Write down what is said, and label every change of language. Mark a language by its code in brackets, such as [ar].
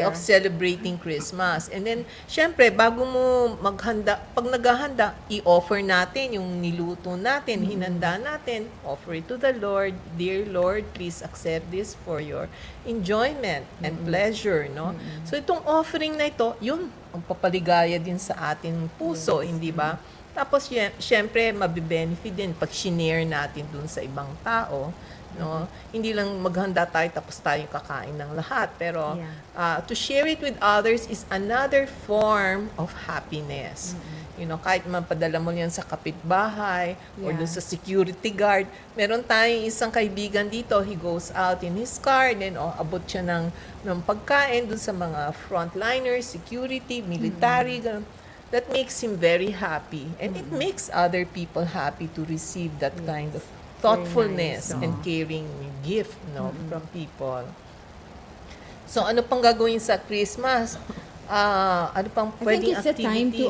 [en] there. of celebrating Christmas. And then, [tl] syempre, bago mo maghanda, pag naghahanda, i-offer natin yung niluto natin, hinanda natin, [en] offer it to the Lord. Dear Lord, please accept this for your enjoyment and pleasure, no? [tl] So, itong offering na ito, yun, ang papaligaya din sa ating puso, hindi ba? Tapos, syempre, mabibenefit din pag shinare natin dun sa ibang tao, no? Hindi lang maghanda tayo tapos tayong kakain ng lahat, pero [en] to share it with others is another form of happiness. [tl] Kahit mapadala mo yan sa kapitbahay or dun sa security guard. Meron tayong isang kaibigan dito, [en] he goes out in his car, then [tl] abot siya ng pagkain dun sa mga frontliners, security, military, ganun. [en] That makes him very happy. And it makes other people happy to receive that kind of thoughtfulness and caring gift from people. [tl] So, ano pang gagawin sa Christmas? Ano pang [en] I think [tl] pwedeng [en] it's a time to